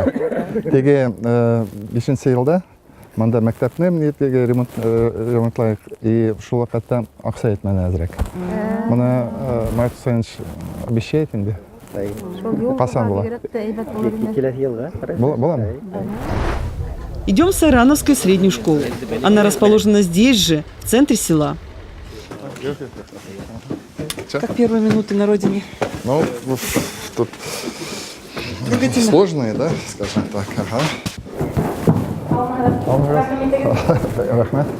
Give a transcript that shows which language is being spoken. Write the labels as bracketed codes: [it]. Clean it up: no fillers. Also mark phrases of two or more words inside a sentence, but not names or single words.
[tt] Теге 5нче елда монда мәктәпне теге ремонтлайык и шул вакытта акча етмәне әзрәк. Моны Марк Сенч обещает инде. Касан була? Буламы? [ru] Идем в Сайрановскую среднюю школу. Она расположена здесь же, в центре села. Как первые минуты на родине? Ну, тут сложные, да, скажем так. [tt] Ага. Рахмет.